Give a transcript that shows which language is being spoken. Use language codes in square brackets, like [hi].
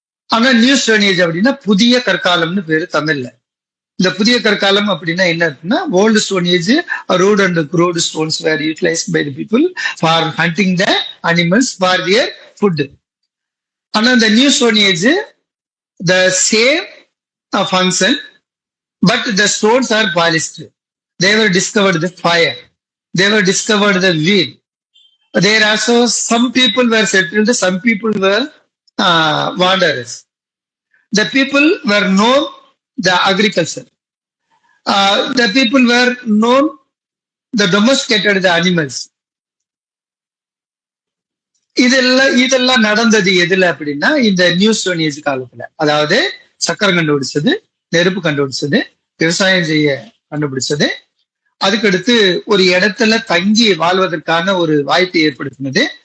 [ta] ஆனா new stone age அப்படின்னா புதிய கற்காலம்னு பேரு தமிழ்ல. இந்த புதிய கற்காலம் அப்படின்னா என்ன இருக்குன்னா, [en] Old stone age rude and crude stones were utilized by the people for hunting the animals for their food. [ta] ஆனா இந்த [en] New stone age the same function, but the stones are polished. They were discovered the fire. They were discovered the wheel. There also some people were settled, some people were wanderers. The people were known the agriculture. The people were known the domesticated the animals. [ta] இதெல்லாம் நடந்தது எதுல அப்படின்னா இந்த new stone age காலத்துல. அதாவது சக்கரம் கண்டுபிடிச்சது, நெருப்பு கண்டுபிடிச்சது, விவசாயம் செய்ய கண்டுபிடிச்சது, அதுக்கடுத்து ஒரு இடத்துல தங்கி வாழ்வதற்கான ஒரு வாய்ப்பை ஏற்படுத்தினது.